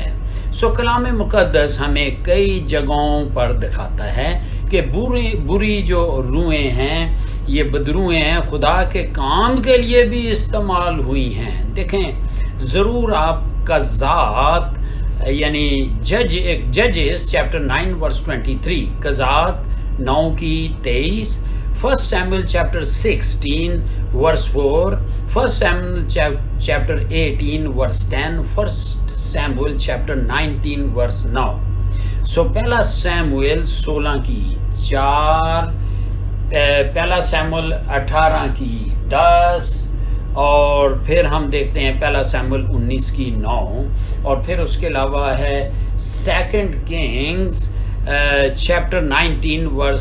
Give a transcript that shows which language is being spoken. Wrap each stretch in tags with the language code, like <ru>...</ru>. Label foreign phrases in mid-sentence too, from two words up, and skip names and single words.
<ur>سو کلام مقدس ہمیں کئی جگہوں پر دکھاتا ہے کہ بری جو روحیں ہیں، یہ بدروحیں ہیں، خدا کے کام کے لیے بھی استعمال ہوئی ہیں۔ دیکھیں، ضرور آپ کا ذات، یعنی</ur> <en>Judges chapter 9 verse 23,</en> <ur>قضات 9 کی 23،</ur> <en>1 Samuel chapter 16 verse 4، 1 Samuel chapter 18 verse 10، 1 Samuel chapter 19 verse 9۔</en> <ur>سو پہلا سیموئل 16 کی 4، پہلا سیموئل 18 کی 10، اور پھر ہم دیکھتے ہیں پہلا سیموئل 19 کی 9، اور پھر اس کے علاوہ ہے</ur> <en>2 Kings chapter 19 verse</en>